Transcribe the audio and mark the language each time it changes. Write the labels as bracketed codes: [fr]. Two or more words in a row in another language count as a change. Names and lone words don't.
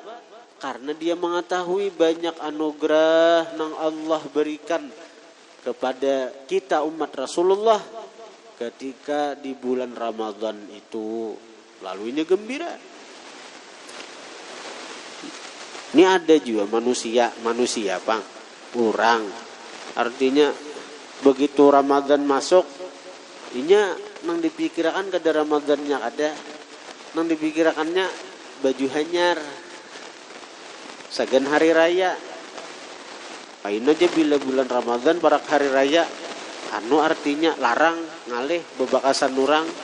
[id] Karena dia mengetahui banyak anugerah yang Allah berikan kepada kita umat Rasulullah ketika di bulan Ramadan itu. Lalu ini gembira. Ini ada juga manusia Bang, orang. [bjn] Artinya begitu Ramadan masuk, inya nang dipikirkan kada Ramadannya ada, nang dipikirkannya baju hanyar. Sagan hari raya. Pain aja bila bulan Ramadan parak hari raya. Anu artinya larang ngalih bebakasan orang.